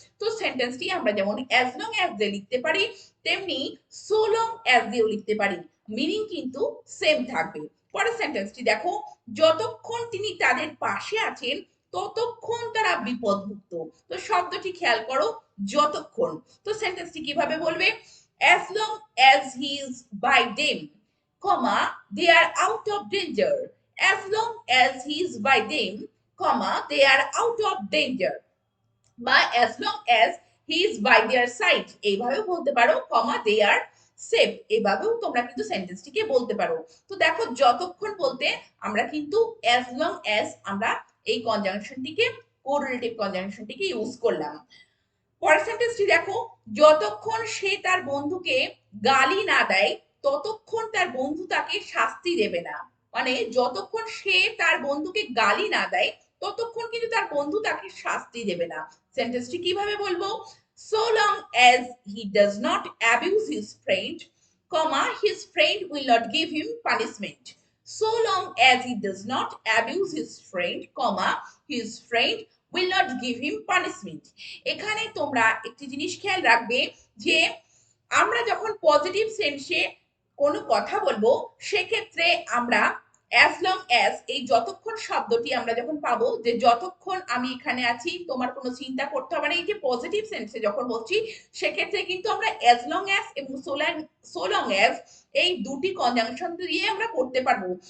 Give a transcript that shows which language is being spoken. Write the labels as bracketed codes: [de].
[bn] তো সেন্টেন্সটি আমরা যেমন as long as দিয়ে লিখতে পারি, তেমনি so long as দিয়েও লিখতে পারি, মিনিং কিন্তু সেম থাকবে। পরের সেন্টেন্সটি দেখো, যতক্ষণ তিনি তাদের পাশে আছেন ততক্ষণ তারা বিপদমুক্ত। তো শব্দটি খেয়াল করো, যতক্ষণ। তো সেন্টেন্সটি কিভাবে বলবে? [en] as long as he is by them, comma, they are out of danger. as long as he is by them, comma, they are out of danger. বা as long as he is by their side [bn] এইভাবে বলতে পারো, [en] comma, they are [bn] safe, এভাবেও তোমরা কিন্তু সেন্টেন্সটিকে বলতে পারো। তো দেখো যতক্ষণ বলতে আমরা কিন্তু অ্যাজ লং অ্যাজ আমরা এই কনজাংশনটিকে কোরিলেটিভ কনজাংশনটিকে ইউজ করলাম। পরের সেন্টেন্সটি দেখো, যতক্ষণ সে তার বন্ধুকে গালি না দেয় ততক্ষণ তার বন্ধু তাকে শাস্তি দেবে না। মানে যতক্ষণ সে তার বন্ধুকে গালি না দেয় ততক্ষণ কিন্তু তার বন্ধু তাকে শাস্তি দেবে না। সেন্টেন্সটি কিভাবে বলবো? [en] so long as he does not abuse his friend, comma, his friend will not give him punishment. So long as he does not abuse his friend, comma, his friend will not give him punishment. [bn] এখানে তোমরা একটি জিনিস খেয়াল রাখবে যে আমরা যখন positive সেন্সে কোনো কথা বলবো সেক্ষেত্রে আমরা অ্যাজ লং অ্যাজ এই যতক্ষণ শব্দটি আমরা যখন পাবো, যে যতক্ষণ আমি এখানে আছি তোমার কোনো চিন্তা করতে হবে না, এই যে পজিটিভ সেন্সে যখন বলছি সেক্ষেত্রে কিন্তু আমরা অ্যাজ লং অ্যাজ এবং সো লং অ্যাজ এই দুটি কনজাংশন দিয়ে আমরা করতে পারবো।